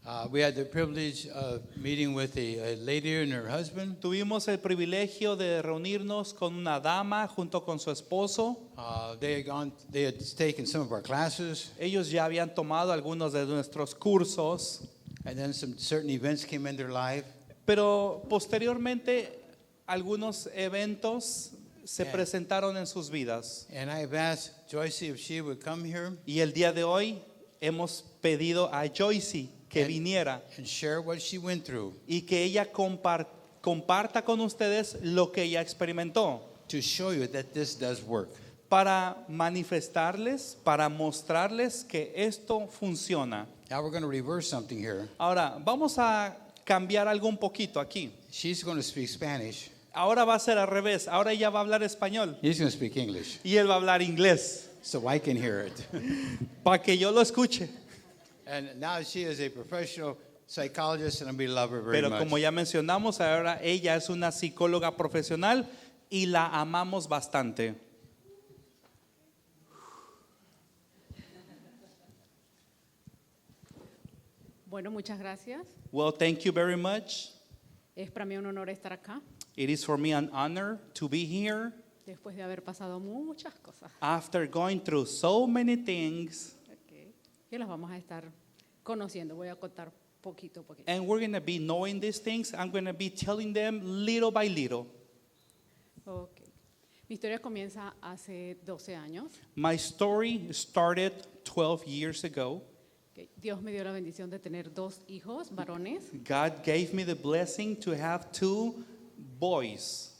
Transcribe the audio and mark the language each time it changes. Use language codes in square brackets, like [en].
[en] We had the privilege of meeting with a lady and her husband. [es] tuvimos el privilegio de reunirnos con una dama junto con su esposo. [en] They had taken some of our classes, [es] Ellos ya habían tomado algunos de nuestros cursos, [en] and then some certain events came in their life. [es] pero posteriormente algunos eventos se [en] Yeah. [es] presentaron en sus vidas. [en] And I've asked Joyce if she would come here [es] Y el día de hoy hemos pedido a Joyce que [en] And- [es] viniera [en] and share what she went through [es] y que ella comparta con ustedes lo que ella experimentó, [en] to show you that this does work. [es] para manifestarles, para mostrarles que esto funciona. [en] Now we're going to reverse something here. [es] Ahora, vamos a cambiar algo un poquito aquí. [en] She's going to speak Spanish. [es] Ahora va a ser al revés. Ahora ella va a hablar español [en] He's going to speak English, [es] y él va a hablar inglés [en] so I can hear it. [es] para que yo lo escuche. [en] And now she is a professional psychologist, and we love her very [es] Pero [en] much. [es] como ya mencionamos, ahora ella es una psicóloga profesional y la amamos bastante. Bueno, muchas gracias. [en] Well, thank you very much. [es] Es para mí un honor estar acá [en] It is for me an honor to be here [es] después de haber pasado muchas cosas. [en] after going through so many things. Okay. [es] Y las vamos a estar conociendo. Voy a contar poquito a poquito. [en] And we're going to be knowing these things. I'm going to be telling them little by little. Okay. [es] Mi historia comienza hace 12 años. [en] My story started 12 years ago. Okay. [es] Dios me dio la bendición de tener 2 hijos varones, [en] God gave me the blessing to have 2 boys,